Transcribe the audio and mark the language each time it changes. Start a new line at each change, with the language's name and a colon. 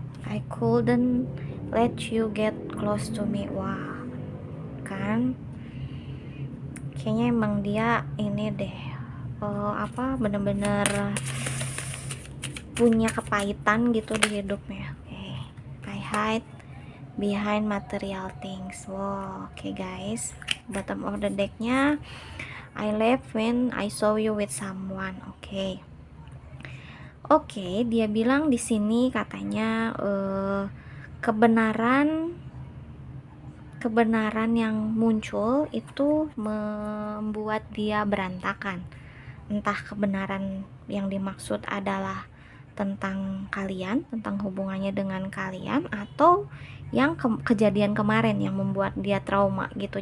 English: I couldn't let you get close to me.
Indonesian: Wah, kan? Kayaknya emang dia ini deh. Bener-bener punya kepahitan gitu di hidupnya. Okay.
English: I hide behind material things. Wow, oke guys, bottom of the decknya I left when I saw you with someone.
Indonesian: Oke, dia bilang di sini katanya kebenaran yang muncul itu membuat dia berantakan. Entah kebenaran yang dimaksud adalah tentang kalian, tentang hubungannya dengan kalian, atau yang kejadian kemarin yang membuat dia trauma gitu.